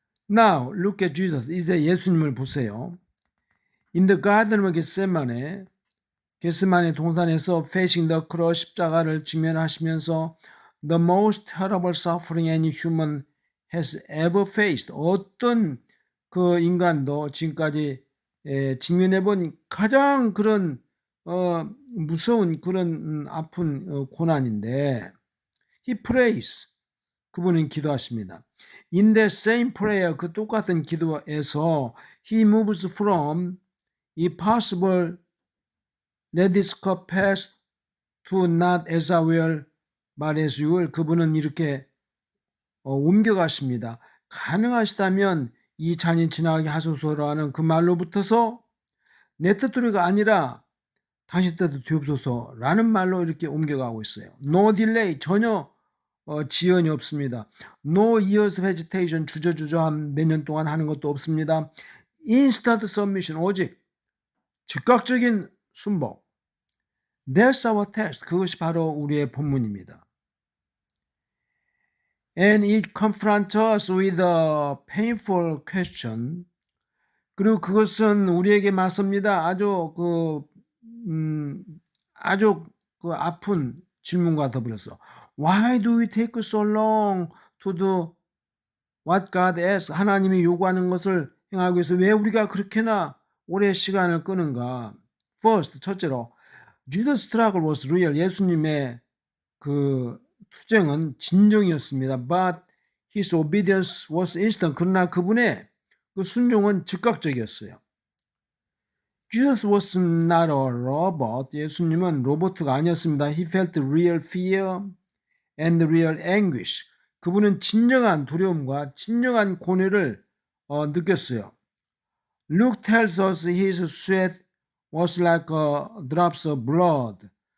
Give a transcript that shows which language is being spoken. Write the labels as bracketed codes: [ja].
[en] Now, look at Jesus. [ko] 이제 예수님을 보세요. [en] In the Garden of Gethsemane, [ko] 겟세마네 동산에서 [en] facing the cross, [ko] 십자가를 직면하시면서 [en] the most terrible suffering any human has ever faced. [ko] 어떤 그 인간도 지금까지 직면해본 가장 그런 무서운 그런 아픈 고난인데 [en] he prays. [ko] 그분은 기도하십니다. [en] In the same prayer, [ko] 그 똑같은 기도에서 [en] he moves from if possible let this cup pass to not as I will but as you will. [ko] 그분은 이렇게 옮겨가십니다. 가능하시다면 이 잔이 지나가게 하소서라는 그 말로 붙어서 내 뜻대로가 아니라 당신 뜻대로 되옵소서라는 말로 이렇게 옮겨가고 있어요. [en] No delay, [ko] 전혀 지연이 없습니다. [en] No years of hesitation, [ko] 주저주저함 몇 년 동안 하는 것도 없습니다. [en] Instant submission, [ko] 오직 즉각적인 순복. [en] That's our text. [ko] 그것이 바로 우리의 본문입니다. [en] And it confronts us with a painful question. [ko] 그리고 그것은 우리에게 맞섭니다. 아주 그 아픈 질문과 더불어서 [en] Why do we take so long to do what God asks? [ko] 하나님이 요구하는 것을 행하기 위해서 왜 우리가 그렇게나 오래 시간을 끄는가? [en] First, [ko] 첫째로 [en] Jesus' struggle was real. [ko] 예수님의 그 투쟁은 진정이었습니다. [en] But his obedience was instant. [ko] 그러나 그분의 그 순종은 즉각적이었어요. [en] Jesus was not a robot. [ko] 예수님은 로봇가 아니었습니다. [en] He felt real fear and real anguish. [ko] 그분은 진정한 두려움과 진정한 고뇌를 느꼈어요. [en] Luke tells us his sweat was like drops of blood.